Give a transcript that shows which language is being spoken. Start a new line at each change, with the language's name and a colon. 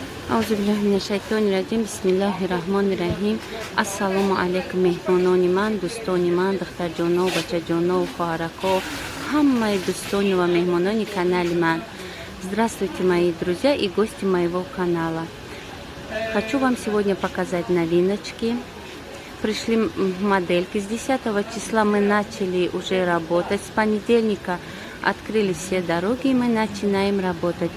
Arabic: Аузубиллахи бисмиллахи рахмони рахим.
Tajik: Ассаламу алейкум мехмонони ман, дӯстони ман, духтарҷонов, бачаҷонов, хоҳараков, ҳамаи дӯстони ва мехмонони канали ман.
Russian: Здравствуйте, мои друзья и гости моего канала. Хочу вам сегодня показать новиночки. Пришли модельки. С 10 числа мы начали уже работать. С понедельника открыли все дороги, и мы начинаем работать.